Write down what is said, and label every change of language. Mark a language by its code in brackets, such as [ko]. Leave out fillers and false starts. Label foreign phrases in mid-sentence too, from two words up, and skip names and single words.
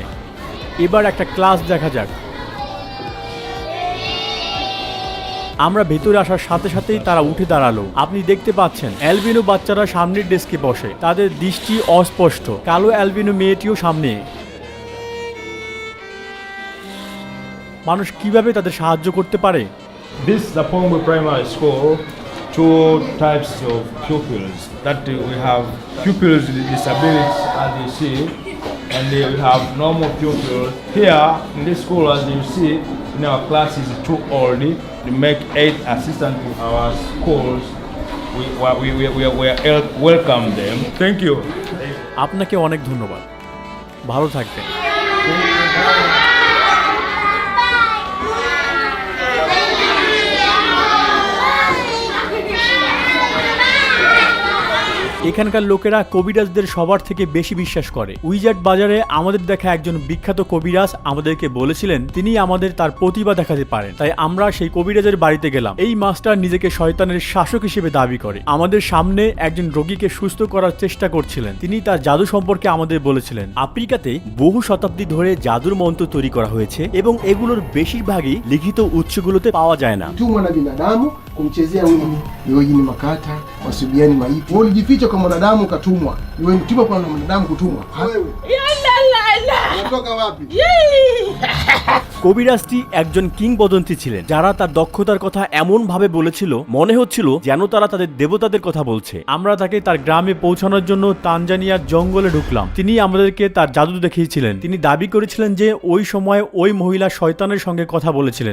[bn] এবার একটা ক্লাস দেখা যাক। আমরা ভেতরে আসার সাথে সাথেই তারা উঠে দাঁড়ালো। আপনি দেখতে পাচ্ছেন অ্যালবিনো বাচ্চারা সামনের ডেস্কে বসে, তাদের দৃষ্টি অস্পষ্ট। কালো অ্যালবিনো মেয়েটিও সামনে। মানুষ কিভাবে তাদের সাহায্য করতে পারে? [en] This is the Pongwe Primary School. Two types of pupils. That we have pupils with disabilities, as you see, and we have normal pupils. Here in this school, as you see, in our class is too old. We make 8 assistants to our schools. We welcome them. Thank you. [bn] আপনাকে অনেক ধন্যবাদ, ভালো থাকবেন। এখানকার লোকেরা কবিরাজদের সবার থেকে বেশি বিশ্বাস করে। উইজার্ড বাজারে আমাদের দেখা একজন বিখ্যাত কবিরাজ আমাদেরকে বলেছিলেন তিনি আমাদের তার প্রতিভা দেখাতে পারেন, তাই আমরা সেই কবিরাজের বাড়িতে গেলাম। এই মাস্টার নিজেকে শয়তানের শাসক হিসেবে দাবি করে। আমাদের সামনে একজন রোগীকে সুস্থ করার চেষ্টা করছিলেন। তিনি তার জাদু সম্পর্কে আমাদের বলেছিলেন। আফ্রিকাতে বহু শতাব্দী ধরে জাদুর মন্ত্র তৈরি করা হয়েছে এবং এগুলোর বেশিরভাগই লিখিত উৎসগুলোতে পাওয়া যায় না। [sw] tumwa na binadamu kumchezea Winnie, Eugene Makata, Wasubiani Maipo. Ulijificha kwa mwanadamu ukatumwa. Iwe mtima kwa mwanadamu kutumwa. Wewe. Unatoka wapi? [bn] কবিরাজটি একজন কিংবদন্তি ছিলেন যারা তার দক্ষতার কথা এমন ভাবে বলেছিল মনে হচ্ছিল যেন তারা তাদের দেবতাদের কথা বলছে। আমরা তাকে তার গ্রামে পৌঁছানোর জন্য তানজানিয়ার জঙ্গলে ঢুকলাম। তিনি আমাদেরকে তার জাদু দেখিয়েছিলেন। তিনি দাবি করেছিলেন যে ওই সময় ওই মহিলা শয়তানের সঙ্গে কথা বলেছিলেন।